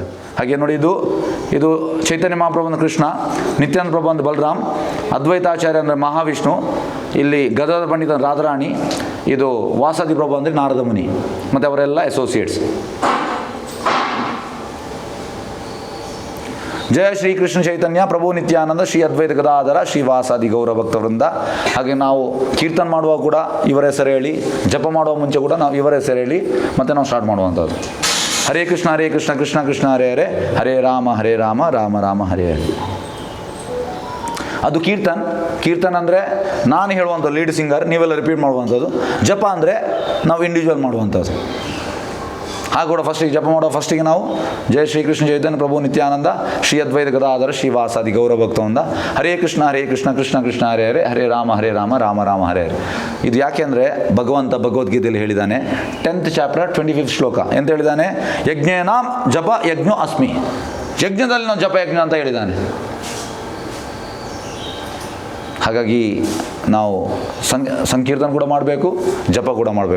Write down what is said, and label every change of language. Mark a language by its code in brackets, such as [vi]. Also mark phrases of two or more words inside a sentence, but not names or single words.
[kn] ಹಾಗೆ ನೋಡಿ, ಇದು ಚೈತನ್ಯ ಮಹಾಪ್ರಭು ಅಂದರೆ ಕೃಷ್ಣ, ನಿತ್ಯಾನಂದ ಪ್ರಭು ಅಂದರೆ ಬಲರಾಮ್, ಅದ್ವೈತಾಚಾರ್ಯ ಅಂದರೆ ಮಹಾವಿಷ್ಣು, ಇಲ್ಲಿ ಗದಾಧರ ಪಂಡಿತ ರಾಧಾರಾಣಿ, ಇದು ವಾಸದಿ ಪ್ರಭು ಅಂದರೆ ನಾರದ ಮುನಿ, ಮತ್ತು ಅವರೆಲ್ಲ ಅಸೋಸಿಯೇಟ್ಸ್. [sa] ಜಯ ಶ್ರೀ ಕೃಷ್ಣ ಚೈತನ್ಯ ಪ್ರಭು ನಿತ್ಯಾನಂದ ಶ್ರೀ ಅದ್ವೈತ ಗದಾಧರ ಶ್ರೀ ವಾಸಾದಿ ಗೌರ ಭಕ್ತವೃಂದ. [kn] ಹಾಗೆ ನಾವು ಕೀರ್ತನ ಮಾಡುವಾಗ ಕೂಡ ಇವರ ಹೆಸರು ಹೇಳಿ, ಜಪ ಮಾಡುವ ಮುಂಚೆ ಕೂಡ ನಾವು ಇವರ ಹೆಸರು ಹೇಳಿ ಮತ್ತೆ ನಾವು ಸ್ಟಾರ್ಟ್ ಮಾಡುವಂಥದ್ದು. [sa] ಹರೇ ಕೃಷ್ಣ ಕೃಷ್ಣ ಕೃಷ್ಣ ಹರೇ ಹರೇ, ಹರೇ ರಾಮ ರಾಮ ರಾಮ ಹರೇ ಹರೇ. [kn] ಅದು ಕೀರ್ತನ್ ಅಂದರೆ ನಾನು ಹೇಳುವಂಥದ್ದು, [en] lead singer, [kn] ನೀವೆಲ್ಲ ರಿಪೀಟ್ ಮಾಡುವಂಥದ್ದು. ಜಪ ಅಂದರೆ ನಾವು ಇಂಡಿವಿಜುವಲ್ ಮಾಡುವಂಥದ್ದು. ಹಾಗೆ ಕೂಡ ಫಸ್ಟಿಗೆ ಜಪ ಮಾಡೋ ಫಸ್ಟಿಗೆ ನಾವು [sa] ಜಯ ಶ್ರೀ ಕೃಷ್ಣ ಚೈತನ್ಯ ಪ್ರಭು ನಿತ್ಯಾನಂದ ಶ್ರೀ ಅದ್ವೈತ ಗದಾಧರ ಶ್ರೀ ವಾಸಾದಿ ಗೌರ ಭಕ್ತವೃಂದ, ಹರೇ ಕೃಷ್ಣ ಕೃಷ್ಣ ಕೃಷ್ಣ ಹರೇ ಹರೇ, ಹರೇ ರಾಮ ರಾಮ ಹರೇ ಹರೇ. [kn] ಇದು ಯಾಕೆ ಅಂದರೆ ಭಗವಂತ ಭಗವದ್ಗೀತೆಯಲ್ಲಿ ಹೇಳಿದ್ದಾನೆ, 10th ಚಾಪ್ಟರ್ 25th ಶ್ಲೋಕ. ಎಂತ ಹೇಳಿದ್ದಾನೆ? [sa] ಯಜ್ಞೇನಾಂ ಜಪ ಯಜ್ಞೋ ಅಸ್ಮಿ, [kn] ಯಜ್ಞದಲ್ಲಿ ನಾವು ಜಪ ಯಜ್ಞ ಅಂತ ಹೇಳಿದ್ದಾನೆ. ಹಾಗಾಗಿ ನಾವು ಸಂಕೀರ್ತನ ಕೂಡ ಮಾಡಬೇಕು, ಜಪ ಕೂಡ ಮಾಡಬೇಕು.